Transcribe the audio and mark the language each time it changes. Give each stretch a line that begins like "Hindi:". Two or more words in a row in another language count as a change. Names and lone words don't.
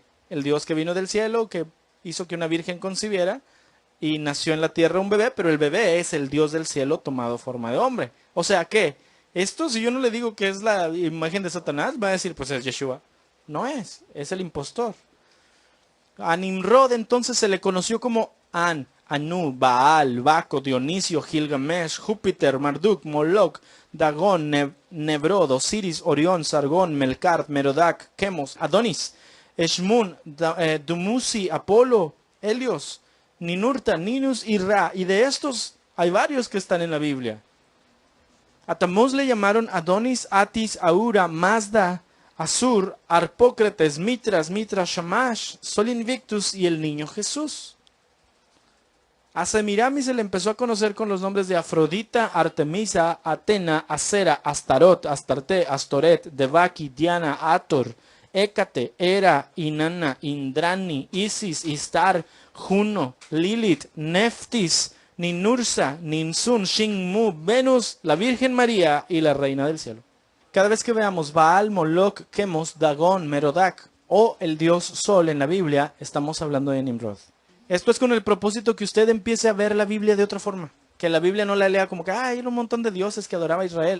Spanish: El dios que vino del cielo, que hizo que una virgen concibiera, y nació en la tierra un bebé, pero el bebé es el dios del cielo tomado forma de hombre. O sea que, esto si yo no le digo que es la imagen de Satanás, va a decir, pues es Yeshua. No es el impostor. A Nimrod entonces se le conoció como An, Anu, Baal, Baco, Dionisio, Gilgamesh, Júpiter, Marduk, Moloch, Dagón, Nebrod, Osiris, Orión, Sargón, Melkart, Merodac, Chemos, Adonis, Eshmun, Dumuzi, Apolo, Helios, Ninurta, Ninus y Ra. Y de estos hay varios que están en la Biblia. A Tamuz le llamaron Adonis, Atis, Aura, Mazda, Asur, Arpócrates, Mitras, Shamash, Sol Invictus y el niño Jesús. A Semiramis se le empezó a conocer con los nombres de Afrodita, Artemisa, Atena, Acera, Astarot, Astarte, Astoret, Devaki, Diana, Ator, Hécate, Hera, Inanna, Indrani, Isis, Istar, Juno, Lilith, Neftis, Ninursa, Ninsun, Shinmu, Venus, la Virgen María y la Reina del Cielo. Cada vez que veamos Baal, Moloch, Chemos, Dagón, Merodach o el dios Sol en la Biblia, estamos hablando de Nimrod. Esto es con el propósito que usted empiece a ver la Biblia de otra forma. Que la Biblia no la lea como que, era un montón de dioses que adoraba Israel.